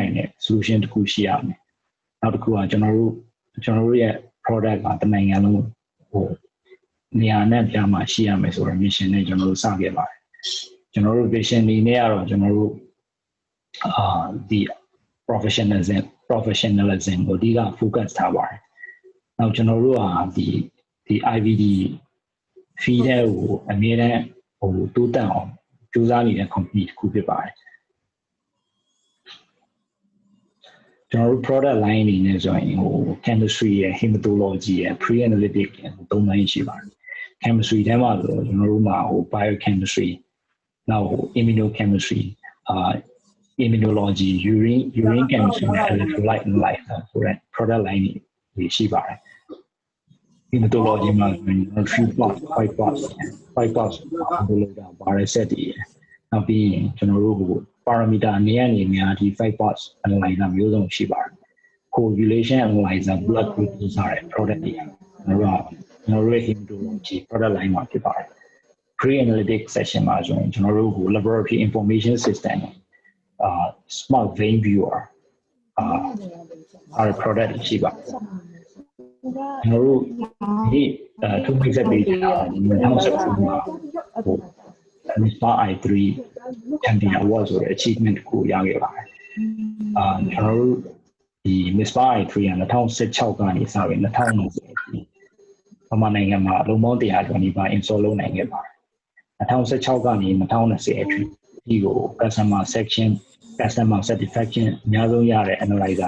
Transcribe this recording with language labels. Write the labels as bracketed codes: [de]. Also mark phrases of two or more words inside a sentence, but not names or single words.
[my] နိုင်တဲ့ solution တစ်ခုရှိရမယ်နောက်တစ်ခုကကျွန်တော်တို့ရဲ့ product ကတနိုင်ငံလုံးနေရာနဲ့ပြမှာရှိရမယ်ဆိုတော့ mission နဲ့ကျွန်တော်တို့စခဲ့ပါတယ်ကျွန်တော်တို့ vision အနေနဲ့ကတော့ကျွန်တော်တို့ဒီ professionalism ကိုအဓိက focus ထားပါတယ်နောက်ကျွန်တော်တို့ကဒီ [en] IVD feed [my] ကိုအမြဲတမ်းတိုးတက်အောင်ကြိုးစားနေတဲ့ company တစ်ခုဖြစ်ပါတယ် ကျွန်တော်တို့ [en] product line [my] အနေနဲ့ဆိုရင်chemistry ရယ် hematology ရယ် pre-analytic ရယ်သုံးပိုင်းရှိပါတယ် chemistry ထဲမှာဆိုကျွန်တော်တို့မှာ biochemistry နောက် [en] immunochemistry immunology urine chemistry [my] နဲ့ [en] electrolyte analyzer [my] ဆိုတဲ့ [en] product line [my] တွေရှိပါတယ် hematology မှာ ဆိုရင် [en] 3 plus 5 plus [my] လို့တာပါတယ်set တွေနောက်ပြီးကျွန်တော်တို့ parameter အနေနဲ့ဒီ [en] 5 plus analyzer [my] မျိုးစုံရှိပါတယ် [en] coagulation analyzer blood glucose [my] ဆိုတဲ့ product တွေကျွန်တော်တို့ရဲ့ [en] hematology product line [my] မှာဖြစ်ပါတယ် [en] pre-analytic session [my] မှာဆိုရင်ကျွန်တော်တို့ [en] laboratory information system smart vein viewer our product [my] ရှိပါတယ်ကျွန်တော်တို့ဒီ [en] two weeks ago [my] 2019 မှာ [en] MISPA i3 champion award [my] ဆိုတဲ့ achievement ကိုရခဲ့ပါတယ်ကျွန်တော်တို့ဒီ MISPA i3 က2016ကနေစပြီး2020ဗမာနိုင်ငံမှာအလုံးပေါင်း100ကျော်နီးပါး install လုပ်နိုင် ခဲ့ပါတယ်2016ကနေ2020အထိဒီကို [en] customer satisfaction [my] အများဆုံးရတဲ့ analyzer